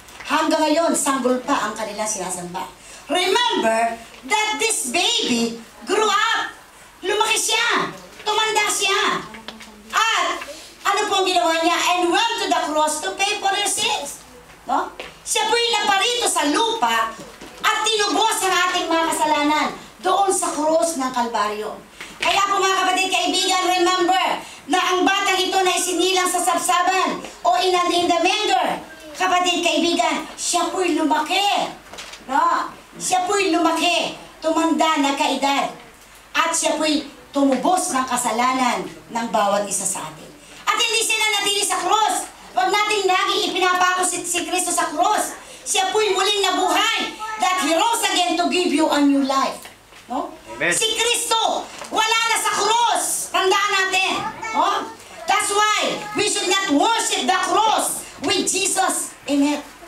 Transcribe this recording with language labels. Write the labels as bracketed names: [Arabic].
[Filipino] Hanggang ngayon, sanggol pa ang kanilang sinasamba. [English] Remember that this baby grew up. [Filipino] Lumaki siya. Tumanda siya. At ano pong ginawa niya? [English] And went to the cross to pay for your sins. No? [Filipino] Siya po'y naparito sa lupa at tinubos ang ating mga kasalanan doon sa krus ng Kalbaryo. Kaya po mga kapatid, kaibigan, remember na ang batang ito na isinilang sa sabsaban o [English] in the manger. [Filipino] Kapatid, kaibigan, siya po'y lumaki. No? Siya po'y lumaki, tumanda na kaedad. At siya po'y tumubos ng kasalanan ng bawat isa sa atin. At hindi siya nanatili sa krus. Huwag natin lagi ipinapako si Kristo sa krus. Siya po'y muling nabuhay [English] that He rose again to give you a new life. No? Amen. [Filipino] Si Kristo, wala na sa krus. Tandaan natin. No? [English] That's why we should not worship the cross with Jesus in it.